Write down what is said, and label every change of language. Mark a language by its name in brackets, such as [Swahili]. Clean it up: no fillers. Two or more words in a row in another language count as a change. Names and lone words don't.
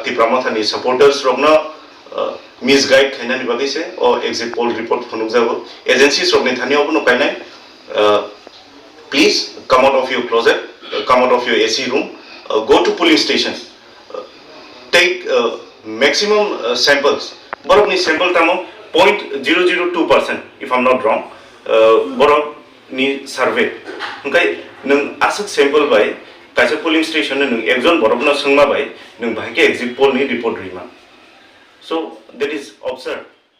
[Kok Borok] Tipramotha ni supporters rogna misguide khaina ni bagi se or [English] exit poll report [Kok Borok] phunuk jabo agencies rogni thani obo no kainai [English] please come out of your closet come out of your AC room go to polling station take maximum samples [Kok Borok] borok ni sample tamo 0.002% [English] if I'm not wrong [Kok Borok] borok ni survey ngai nung asuk sample bai kaisa [English] polling station [Kok Borok] nung ekjon borok na sungma bai nung bahike [English] exit poll [Kok Borok] ni report rima [English] so that is absurd.